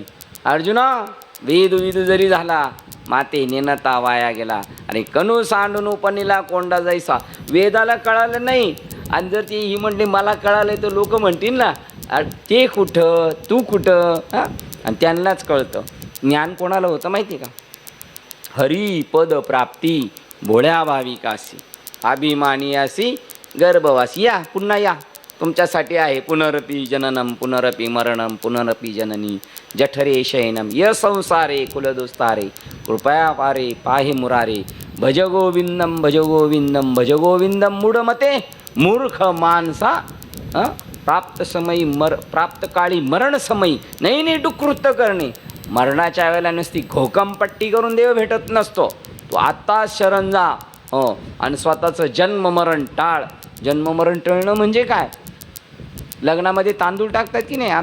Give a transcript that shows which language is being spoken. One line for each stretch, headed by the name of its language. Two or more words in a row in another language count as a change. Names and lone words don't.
Marathi: अर्जुना वेद विद जरी झाला माते नेनता वाया गेला आणि कणू सांडून उपनीला कोंडा जायचा. वेदाला कळालं नाही आणि जर ती ही म्हणली मला कळालं तर लोक म्हणतील ना ते कुठं तू कुठं हां. आणि त्यांनाच कळतं. ज्ञान कोणाला होतं माहिती आहे का? हरी पद प्राप्ती भोळ्या भाविकासी अभिमानी असी गर्भवासी. या पुन्हा या तुमच्यासाठी आहे.
Sanskrit: पुनरपी जननम पुनरपी मरणम पुनरपी जननी जठरे शयनम य संसारे कुलदोस्तारे कृपया पारे पाहे मुरारे भज गोविंदम भज गोविंदम भज गोविंदम मूढमते
Marathi: मूर्ख मानसा प्राप्त काळी मरण समयी नाही नाही डुकृत्य करणे. मरणाच्या वेळेला नुसती घोकमपट्टी करून देव भेटत नसतो. तो आत्ताच शरण जा आणि स्वतःचं जन्ममरण टाळ. जन्ममरण टळणं म्हणजे काय? लग्नामध्ये तांदूळ टाकतात की नाही.